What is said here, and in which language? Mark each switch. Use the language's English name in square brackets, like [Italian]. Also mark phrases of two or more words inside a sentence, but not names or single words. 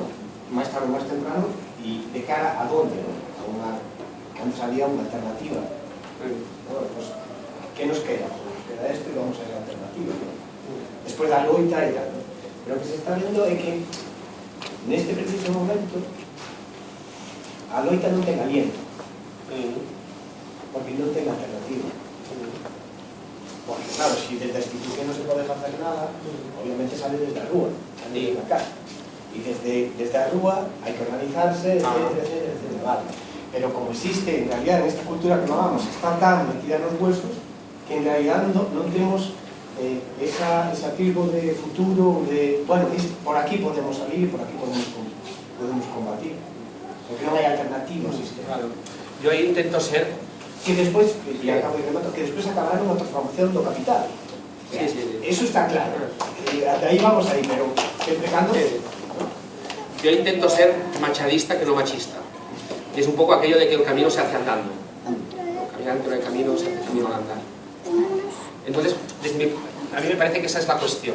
[Spanish] Más tarde o más temprano, y de cara a dónde, ¿no? Antes había una alternativa. Bueno, pues, ¿qué nos queda? Pues nos queda esto y vamos a ir a la alternativa, ¿no? Después la loita y tal, ¿no? Pero lo que se está viendo es que en este preciso momento [Galician] a loita non ten aliento, porque non ten alternativa. [Spanish] Porque claro, si desde la institución no se [Galician] pode facer nada, obviamente sale desde a rúa, sale desde a casa. Y desde a rúa hai que organizarse, etcétera, vale. [Spanish] Pero como existe, en realidad, en esta cultura que vamos, está tan metida en los huesos, que en realidad [Galician] non temos [Spanish] esa atisbo de futuro, de, bueno, por aquí podemos salir, por aquí podemos combatir. [Galician] Porque non hai alternativa ao sistema. [Spanish] Claro. Yo ahí intento ser... [Galician] Que despois, que despois acabará nunha transformación do capital. [Spanish] Sí. Eso está claro. De ahí vamos ahí, pero [Galician] sempre cando... [Spanish] Yo intento ser machadista que no machista. Y es un poco aquello de que el camino se hace andando. Caminando en el camino se hace camino al andar. Entonces, a mí me parece que esa es la cuestión.